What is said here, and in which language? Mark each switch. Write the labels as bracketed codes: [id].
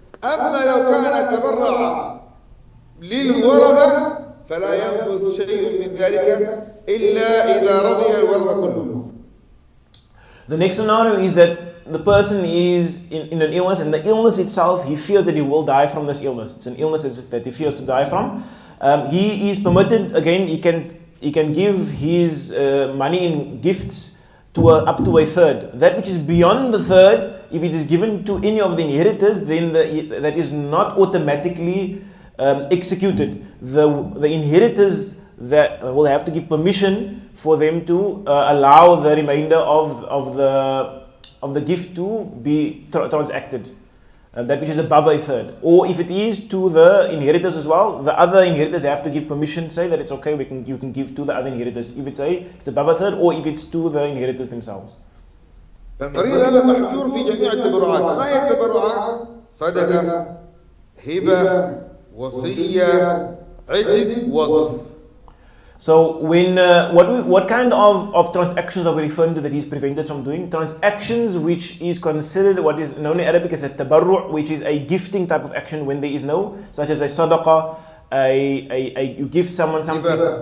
[ar] أما لو كان تبرع للورثة فلا ينفذ شيء من ذلك إلا إذا رضي الورثة كلهم. [en] The next scenario is that the person is in an illness, and the illness itself, he fears that he will die from this illness. It's an illness that he fears to die from. He is permitted, again, he can give his money in gifts to up to a third. That which is beyond the third, if it is given to any of the inheritors, then that is not automatically executed. The inheritors that will have to give permission for them to allow the remainder of the gift to be transacted, that which is above a third. Or if it is to the inheritors as well, the other inheritors have to give permission, say that it's okay, you can give to the other inheritors if it's above a third, or if it's to the inheritors themselves. [ar] فالمريض هذا محجور في جميع التبرعات. ما هي التبرعات؟ صدقة، هبة، وصية، عتق، وقف. [en] So when what kind of transactions are we referring to that he is prevented from doing? Transactions which is considered what is known in Arabic as a tabarru', which is a gifting type of action when there is no, such as a sadaqah, you gift someone something.